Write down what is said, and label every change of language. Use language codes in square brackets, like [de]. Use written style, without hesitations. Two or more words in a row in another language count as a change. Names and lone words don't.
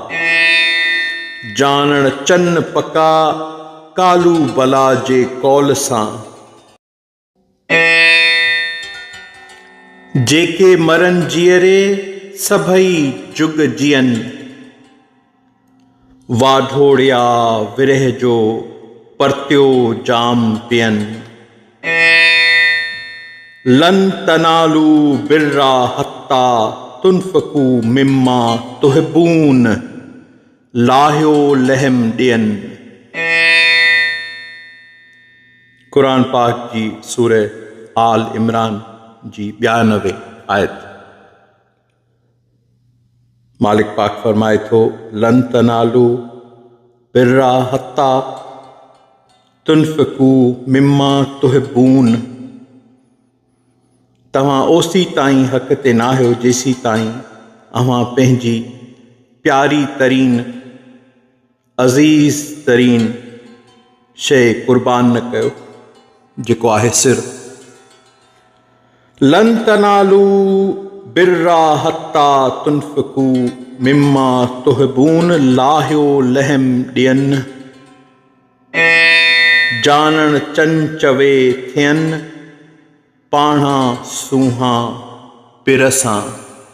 [sd] जानण चन पका कालू बला जे कौल सां। जेके मरन जीअरे सभई जुग जियन, वाढोड़िया विरह जो परत्यो जाम पियन। [ar] لن تنالوا البر حتى تنفقوا مما تحبون, [sd] लाहियो लहम ॾियन। कुरान पाक जी सूरह आल इमरान जी 92 आयत। मालिक पाक फरमाए थो, [ar] لن تنالوا البر حتى تنفقوا مما تحبون. [sd] तव्हां ओसी ताईं हक़ ते न आहियो जेसी ताईं अव्हां पंहिंजी प्यारी तरीन अज़ीज़ तरीन शइ क़ुर्बान न कयो, जेको आहे सिर। [ar] لن تنالوا البر حتى تنفقوا مما تحبون, [sd] लाहियो लहम ॾियन। जानण चंचवे थियन, पाणा सूहां पिरसां।